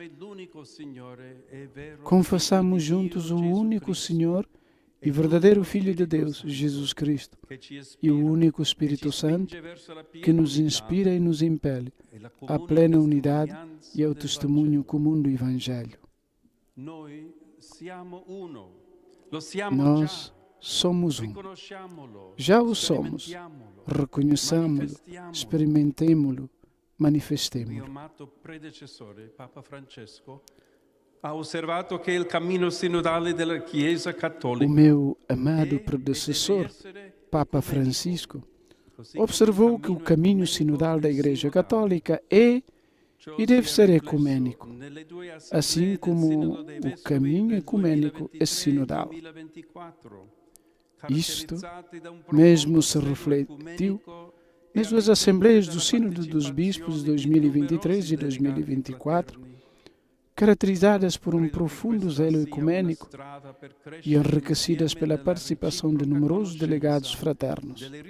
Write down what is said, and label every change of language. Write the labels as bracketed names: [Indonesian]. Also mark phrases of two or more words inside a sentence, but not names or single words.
[Portuguese] Confessamos juntos o único Senhor e verdadeiro Filho de Deus, Jesus Cristo, e o único Espírito Santo que nos inspira e nos impele à plena unidade e ao testemunho comum do Evangelho. Nós somos um. Já o somos. Reconheçamos-lo, experimentemo-lo, manifestemo-lo. [Italian] Mio amato predecessore, Papa Francesco, ha osservato che il cammino sinodale della Chiesa [Portuguese] O [Italian] Cattolica [Portuguese] meu amado predecessor, Papa Francisco, observou que o caminho sinodal da Igreja Católica é e deve ser ecumênico, assim como o caminho ecumênico é sinodal. Isto mesmo se refletiu nas duas Assembleias do Sínodo dos Bispos de 2023 e 2024, caracterizadas por um profundo zelo ecumênico e enriquecidas pela participação de numerosos delegados fraternos.